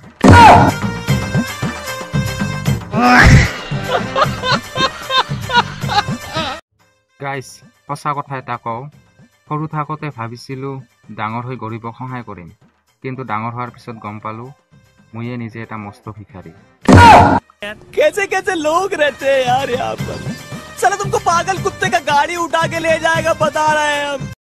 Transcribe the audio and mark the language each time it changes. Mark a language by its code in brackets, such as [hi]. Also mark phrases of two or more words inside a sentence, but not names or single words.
[as] গাইজ সঁচা কথা এটা কওঁ, সৰু থাকোঁতে ভাবিছিলোঁ ডাঙৰ হৈ গৰীবক সহায় কৰিম, কিন্তু ডাঙৰ হোৱাৰ পিছত গম পালোঁ মইয়ে নিজে এটা মস্ত ভিখাৰী। [hi] कैसे कैसे लोग रहते हैं यार यहाँ पर। साला तुमको पागल कुत्ते का गाड़ी उठा के ले जाएगा बता रहे हैं हम।